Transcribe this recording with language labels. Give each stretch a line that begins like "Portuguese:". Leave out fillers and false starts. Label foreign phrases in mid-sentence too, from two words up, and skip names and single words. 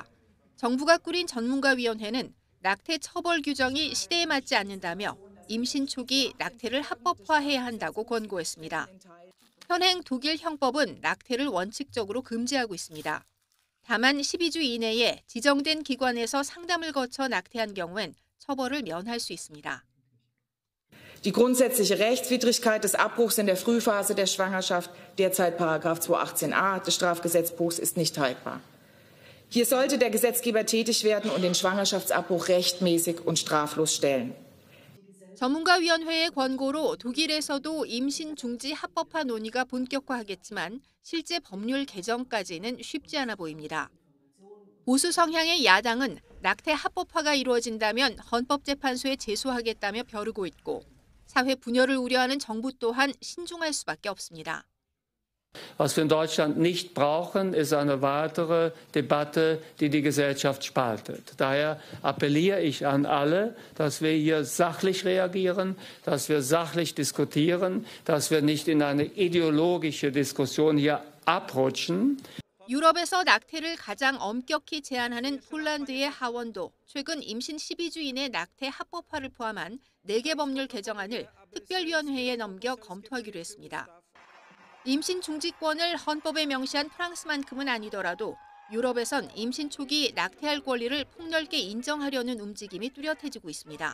Korean: 정부가 꾸린 전문가위원회는 낙태 처벌 규정이 시대에 맞지 않는다며 임신 초기 낙태를 합법화해야 한다고 권고했습니다. 현행 독일 형법은 낙태를 원칙적으로 금지하고 있습니다. 다만 12주 이내에 지정된 기관에서 상담을 거쳐 낙태한 경우엔 처벌을 면할 수 있습니다.
German: Die grundsätzliche Rechtswidrigkeit des Abbruchs in der Frühphase der Schwangerschaft, derzeit § 218a des Strafgesetzbuchs, ist nicht haltbar. Hier sollte der Gesetzgeber tätig werden und den Schwangerschaftsabbruch rechtmäßig und straflos stellen.
Korean: 전문가위원회의 권고로 독일에서도 임신 중지 합법화 논의가 본격화하겠지만 실제 법률 개정까지는 쉽지 않아 보입니다. 보수 성향의 야당은 낙태 합법화가 이루어진다면 헌법재판소에 제소하겠다며 벼르고 있고 사회 분열을 우려하는 정부 또한 신중할 수밖에 없습니다.
German: Was wir in Deutschland nicht brauchen, ist eine weitere Debatte, die die Gesellschaft spaltet. Daher appelliere ich an alle, dass wir hier sachlich reagieren, dass wir sachlich diskutieren, dass wir nicht in eine ideologische Diskussion hier abrutschen.
Korean: 유럽에서 낙태를 가장 엄격히 제한하는 폴란드의 하원도 최근 임신 12주 이내 낙태 합법화를 포함한 4개 법률 개정안을 특별위원회에 넘겨 검토하기로 했습니다. 임신 중지권을 헌법에 명시한 프랑스만큼은 아니더라도 유럽에선 임신 초기 낙태할 권리를 폭넓게 인정하려는 움직임이 뚜렷해지고 있습니다.